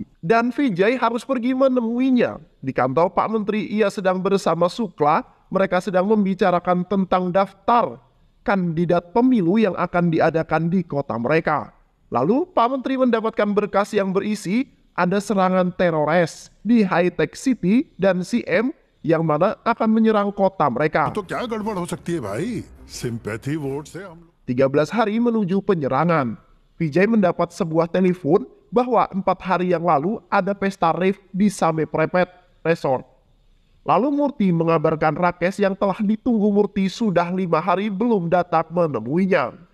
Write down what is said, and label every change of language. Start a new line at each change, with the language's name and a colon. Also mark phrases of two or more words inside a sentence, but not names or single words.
Indonesian: Dan Vijay harus pergi menemuinya. Di kantor Pak Menteri ia sedang bersama Sukla, mereka sedang membicarakan tentang daftar kandidat pemilu yang akan diadakan di kota mereka. Lalu Pak Menteri mendapatkan berkas yang berisi ada serangan teroris di High Tech City dan CM yang mana akan menyerang kota mereka.
Hindi: तो क्या गड़बड़ हो सकती है भाई?
English: sympathy vote
Hindi: से हम
Indonesian: 13 hari menuju penyerangan, Vijay mendapat sebuah telepon bahwa 4 hari yang lalu ada pesta rave di Same Prepet Resort. Lalu Murti mengabarkan Rakesh yang telah ditunggu Murti sudah 5 hari belum datang menemuinya.